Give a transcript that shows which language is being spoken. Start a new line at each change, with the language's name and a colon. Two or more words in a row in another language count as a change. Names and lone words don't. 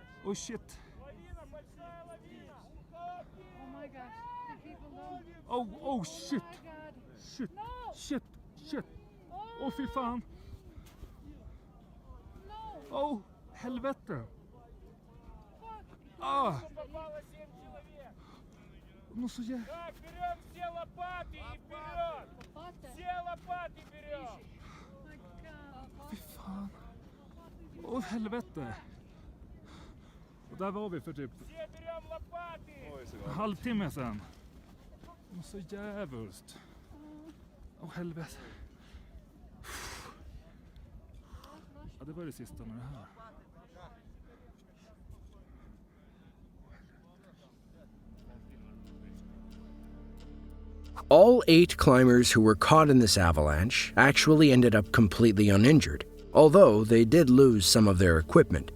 English: Oh shit. Oh my gosh, the people don't. Oh shit. Oh my god. Shit. No. Shit.
Swedish: Åh fy fan.
English: No.
Swedish: Oh, helvete.
English: Fuck. Ah.
Russian: Попало 7 человек.
Swedish: Ну så jävla...
Russian: Так, берем все лопаты и вперед. Все лопаты берем.
English: Oh my god.
Swedish: Fy fan. Åh helvete. Och där var vi för typ
Russian: Все берем лопаты.
Swedish: en halvtimme sedan. Och så jävulst. Åh helvete. Ja, det var det sista med det här.
English: All 8 climbers who were caught in this avalanche actually ended up completely uninjured, although they did lose some of their equipment.